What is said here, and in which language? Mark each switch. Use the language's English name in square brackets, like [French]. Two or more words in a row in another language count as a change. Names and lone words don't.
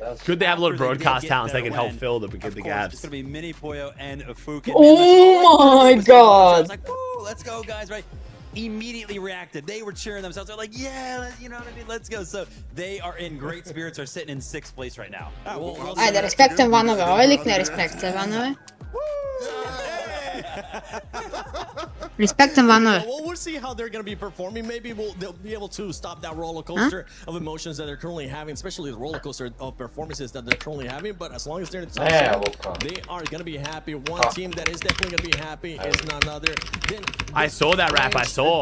[English] Good they have a lot of broadcast talents that can help fill the gaps. It's going to be Mini Poyo and Fukin. Oh my god. I was like, woo, let's go, guys, right? Immediately reacted. They were cheering themselves. They're like, yeah, you know what I mean? Let's go. So they are in great spirits, are sitting in 6th place right now. [Serbian] Ajde, respektujem vanove, ovaj lik ne respektuje vanove. Respektujem vanove. [English] Well, we'll see how they're going to be performing. Maybe they'll be able to stop that roller coaster of emotions that they're currently having, especially the roller coaster of performances that they're currently having. But as long as they're in the top 7, they are going to be happy. One team that is definitely going to be happy is none other than I saw that rap. I saw.